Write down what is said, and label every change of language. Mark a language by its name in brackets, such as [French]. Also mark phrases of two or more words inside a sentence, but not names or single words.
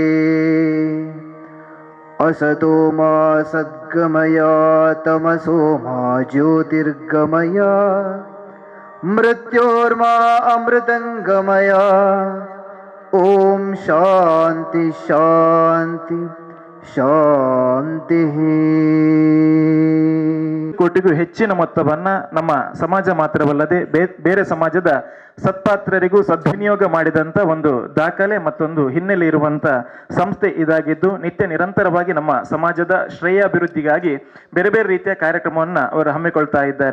[Sanskrit] ಅಸತೋ ಮಾ ಸದ್ಗಮಯ ತಮಸೋ ಮಾ ಜ್ಯೋತಿರ್ಗಮಯ ಮೃತ್ಯೋರ್ಮಾ ಅಮೃತಂಗಮಯ. ಓಂ ಶಾಂತಿ ಶಾಂತಿ ಶಾಂತಿ. [Kannada] ಕೋಟಿಗೂ ಹೆಚ್ಚಿನ ಮೊತ್ತವನ್ನ ನಮ್ಮ ಸಮಾಜ ಮಾತ್ರವಲ್ಲದೆ ಬೇರೆ ಸಮಾಜದ ಸತ್ಪಾತ್ರರಿಗೂ ಸದ್ವಿನಿಯೋಗ ಮಾಡಿದಂತ ಒಂದು ದಾಖಲೆ ಮತ್ತೊಂದು ಹಿನ್ನೆಲೆ ಇರುವಂತ ಸಂಸ್ಥೆ ಇದಾಗಿದ್ದು, ನಿತ್ಯ ನಿರಂತರವಾಗಿ ನಮ್ಮ ಸಮಾಜದ ಶ್ರೇಯಾಭಿವೃದ್ಧಿಗಾಗಿ ಬೇರೆ ಬೇರೆ ರೀತಿಯ ಕಾರ್ಯಕ್ರಮವನ್ನ ಅವರು ಹಮ್ಮಿಕೊಳ್ತಾ ಇದ್ದಾರೆ.